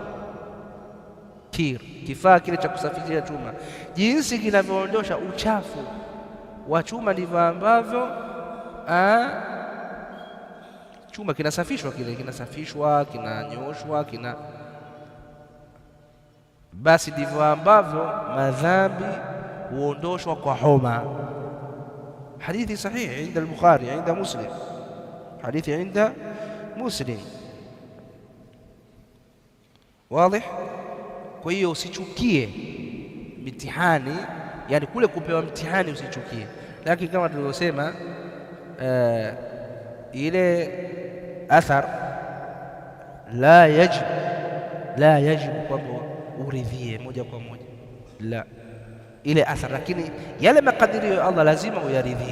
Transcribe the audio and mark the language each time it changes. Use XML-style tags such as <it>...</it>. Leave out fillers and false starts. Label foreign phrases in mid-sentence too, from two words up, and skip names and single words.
<sw>Kifaa kile cha kusafishia chuma, jinsi kinavyoondosha uchafu wa chuma, ndivyo ambavyo chuma kinasafishwa, kinasafishwa, kinanyoshwa, basi ndivyo ambavyo madhambi huondoshwa kwa homa. Hadithi sahihi inda al-Bukhari, inda Muslim, hadithi inda Muslim. Wazi? Kwa hiyo usichukie mitihani, yani kule kupewa mtihani usichukie, lakini kama tulivyosema ile athar</sw> <ar>لا يجب</ar> <sw>kwamba uridhie moja kwa moja, la, ile athar, lakini yale makadirio ya Allah lazima uyaridhie.</sw>